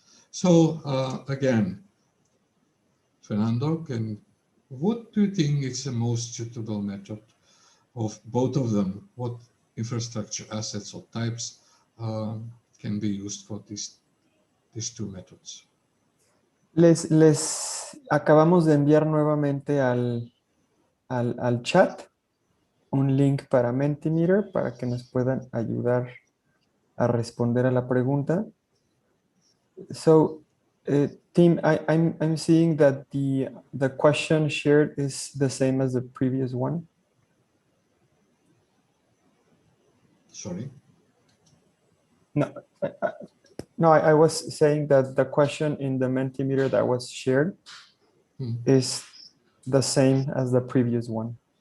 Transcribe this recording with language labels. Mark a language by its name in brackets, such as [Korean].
[English] So again, Fernando, what do you think is the most suitable method of both of them? What infrastructure assets or types can be used for these two methods? [Spanish] Les acabamos de enviar nuevamente al chat un link para Mentimeter para que nos puedan ayudar a responder a la pregunta. So, [English] Team, I'm seeing that the question shared is the same as the previous one. Sorry. No, I was saying that the question in the Mentimeter that was shared is the same as the previous one.